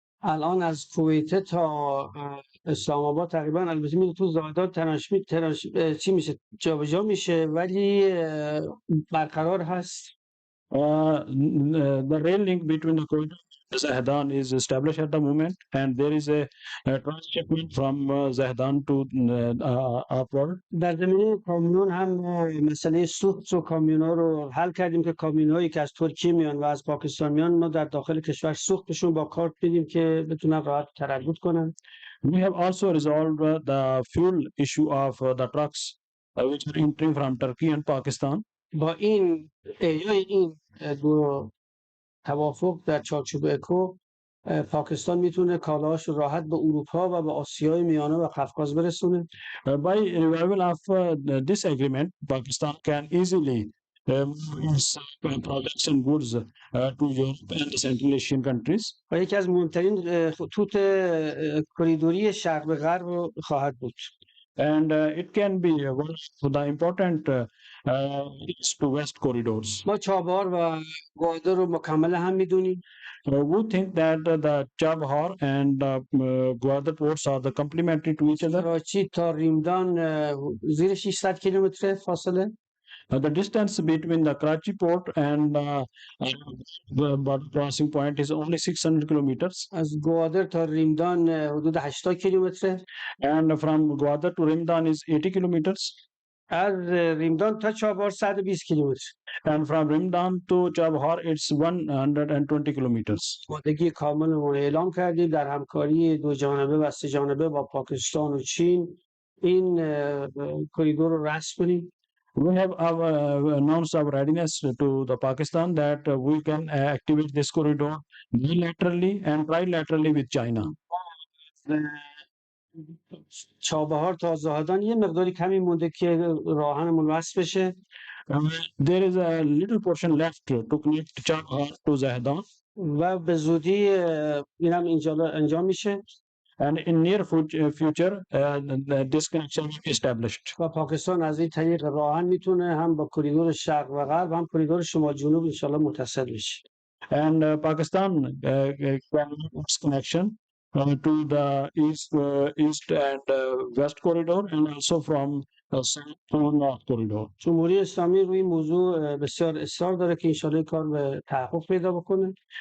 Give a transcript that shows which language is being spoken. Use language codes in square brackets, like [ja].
[fa] الان از کویت تا اسلام آباد تقریبا البته میره تو زادات چی میشه جابجا میشه ولی برقرار هست. [en] The rail link between the Quetta and Zahdan is established at the moment, and there is a transshipment from Zahdan to upward. [fa] در زمینه کامیون هم مسئله سوخت و کامیون‌ها رو حل کردیم که کامیون‌هایی که از ترکیه میان و از پاکستان میان ما در داخل کشور سوختشون با کارت میدیم که بتونن راحت تردد کنن. [en] We have also resolved the fuel issue of the trucks which are entering from Turkey and Pakistan. [fa] با این دو توافق در چارچوب اکو پاکستان میتونه کالاهاش رو راحت به اروپا و به آسیای میانه و قفقاز برسونه. [en] By revival of this agreement, Pakistan can easily move its products and goods to Europe and the Central Asian countries. [fa] و یکی از مهمترین خطوط کریدوری شرق به غرب رو خواهد بود. [en] And it can be one of the important east to west corridors. [fa] ما چابهار و گوادر رو مکمل هم میدونیم. [en] We think that the Chabahar and Gwadar ports are the complementary to each other. [fa] کراچی تا ریمدان زیر 600 کیلومتر فاصله. [en] The distance between the Karachi port and the border crossing point is only 600 kilometers. [fa] از گوادر تا ریمدان حدود 80 کیلومتر. [en] And from Gwadar to Rimdan is 80 kilometers. [fa] از ریمدان تا چابهار 120 کیلومتر. [en] And from Rimdan to Chabahar it's 120 kilometers. [fa] آمادگی کامل رو اعلام کردیم در همکاری دو جانبه و سه جانبه با پاکستان و چین این کریدور رو رسم کنیم. [en] We have announced our readiness to the Pakistan that we can activate this corridor bilaterally and trilaterally with China. [fa] چابهار تا زاهدان یه مقداری کمی مونده که راهنمون وصل بشه. [en] There is a little portion left to connect Chabahar to Zahdan. [fa] و به زودی اینم اینجا انجام میشه. [en] And in near future, this connection will be established. [fa] و پاکستان از این طریق راهن میتونه هم با کریدور شرق و غرب هم کریدور شمال جنوب انشالله متصل بشه. [en] And Pakistan can make its connection to the east and west corridor and also from south to north corridor. [fa] جمهوری اسلامی روی این موضوع بسیار اصرار داره که انشالله کار به تحقق پیدا بکنه.